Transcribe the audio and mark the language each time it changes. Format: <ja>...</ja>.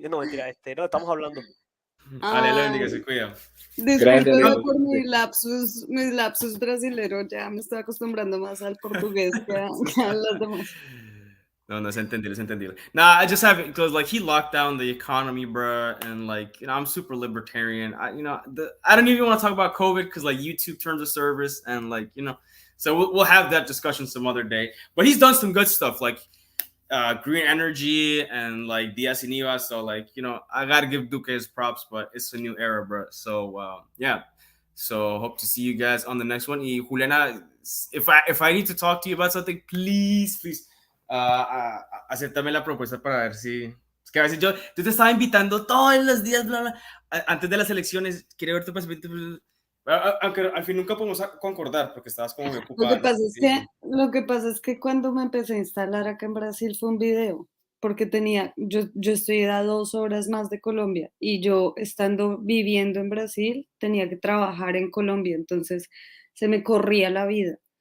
<es>No, mentira, no, estamos hablando. Aleluya, se cuida. Disculpen por mis lapsus brasileños, ya me estoy acostumbrando más al portugués que a las demás.</es> <en>No, it's entendible. Nah, I just have it because like he locked down the economy, bro, and like I'm super libertarian. I don't even want to talk about COVID because like YouTube terms of service and like so we'll have that discussion some other day. But he's done some good stuff like green energy and like Diaz y Niva. So like I gotta give Duque his props, but it's a new era, bro. So yeah. So hope to see you guys on the next one. Y Juliana, if I need to talk to you about something, please.</en> <es>Acéptame la propuesta para ver si... Es que a veces yo te estaba invitando todos los días, bla, bla, antes de las elecciones, quiero ver tu perspectiva, aunque al fin nunca podemos concordar porque estabas como muy ocupada. Lo que pasa es que cuando me empecé a instalar acá en Brasil fue un video, porque yo estoy a 2 horas más de Colombia y yo viviendo en Brasil tenía que trabajar en Colombia, entonces se me corría la vida.</es>